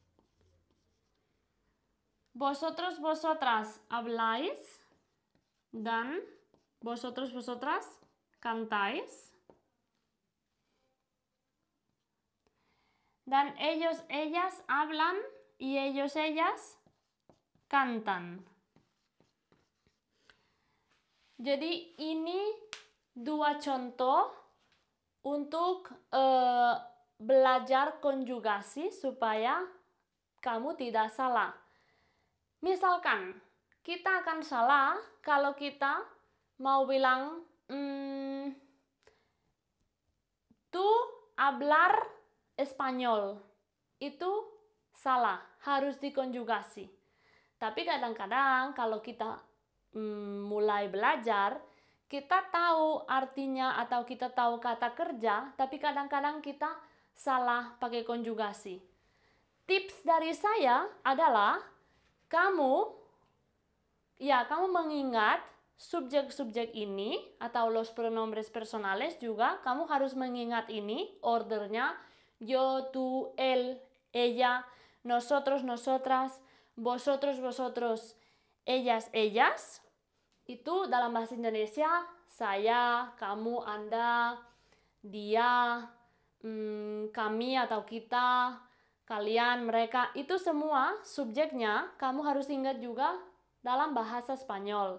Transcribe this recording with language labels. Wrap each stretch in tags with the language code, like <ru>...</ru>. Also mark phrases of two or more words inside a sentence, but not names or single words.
<es>Vosotros, vosotras habláis dan vosotros, vosotras cantáis. Dan ellos, ellas hablan y ellos, ellas cantan.</es> <id>Jadi ini dua contoh untuk belajar konjugasi supaya kamu tidak salah. Misalkan kita akan salah kalau kita mau bilang</id> <es>tú hablar español.</es> <id>Itu salah, harus dikonjugasi. Tapi kadang-kadang kalau kita mulai belajar, kita tahu artinya atau kita tahu kata kerja, tapi kadang-kadang kita salah pakai konjugasi. Tips dari saya adalah kamu mengingat subjek-subjek ini atau</id> <es>los pronombres personales</es> <id>juga, kamu harus mengingat ini ordernya</id> <es>yo, tú, él, ella, nosotros, nosotras, vosotros, vosotros, ellas, ellas.</es> <id>Itu dalam bahasa Indonesia, saya, kamu, Anda, dia, kami atau kita, kalian, mereka. Itu semua subjeknya kamu harus ingat juga dalam bahasa Spanyol.</id>